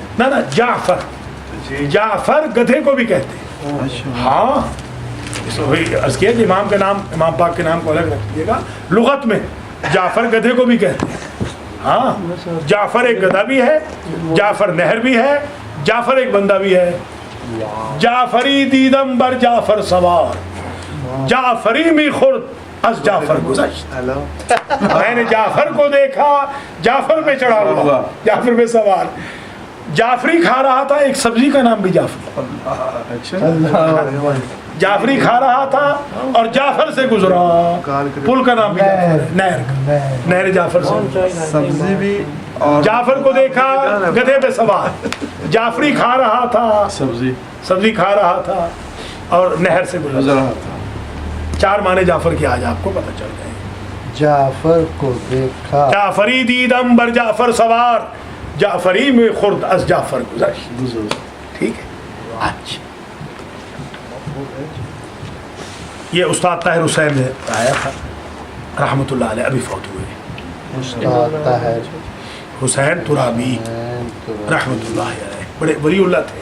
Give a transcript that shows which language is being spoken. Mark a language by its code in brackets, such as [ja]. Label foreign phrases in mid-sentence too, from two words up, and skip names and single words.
[ur] نہ جعفر گدھے کو بھی کہتے ہیں. ہاں، عرض کیا کہ امام کا نام، امام پاک کے نام کو الگ رکھ دیجیے گا. لغت میں جعفر گدھے کو بھی کہتے ہیں. ہاں، جعفر ایک گدھا بھی ہے، جعفر نہر بھی ہے، جعفر ایک بندہ بھی ہے. [fa] جعفری دیدم بر جعفر سوار، جعفری می خورد از جعفر گذشت. [ur] میں نے جعفر کو دیکھا، جعفر پہ چڑھا ہوا، جعفر پہ سوار. جعفری کھا رہا تھا، ایک سبزی کا نام بھی جعفری. جعفری کھا رہا تھا اور جعفر سے گزرا، پل کا نام بھی جعفر ہے، نہر جعفر سے. سبزی بھی، جعفر کو دیکھا گدھے پہ سوار، جعفری کھا رہا تھا، سبزی کھا رہا تھا اور نہر سے گزرا. 4 معنی جعفر کی آج آپ کو پتہ چل گئے. جعفر کو دیکھا، [fa] جعفری دیدم بر جعفر سوار، جعفری میں خورد از جعفر گذشت. [ur] ٹھیک ہے. اچھا، یہ استاد طاہر حسین نے آیا تھا [ar] رحمۃ اللہ علیہ، [ur] ابھی فوت ہوئے. استاد طاہر حسین ترابی [ar] رحمۃ اللہ علیہ [ur] بڑے ولی اللہ تھے.